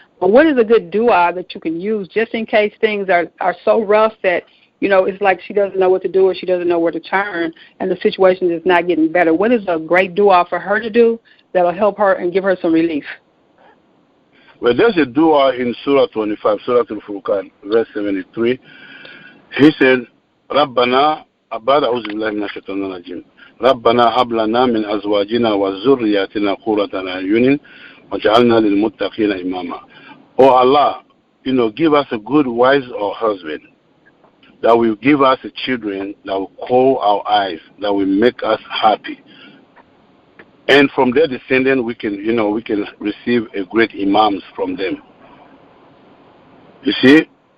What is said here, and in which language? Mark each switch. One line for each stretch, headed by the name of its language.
English: But what is a good dua that you can use just in case things are so rough that, you know, it's like she doesn't know what to do or she doesn't know where to turn and the situation is not getting better? What is a great dua for her to do that will help her and give her some relief? Well, there's a dua in Surah 25, Surah Al-Furqan, verse 73.
Arabic: He said, ربنا أبدا أعوذ بالله من الشيطان الرجيم ربنا هب لنا من أزواجنا وذرياتنا قرة أعين وجعلنا للمتقين إماما.
English: Oh Allah, you know, give us a good wife or husband that will give us the children that will call our eyes, that will make us happy. And from their descendants, we can receive a great imams from them. You see?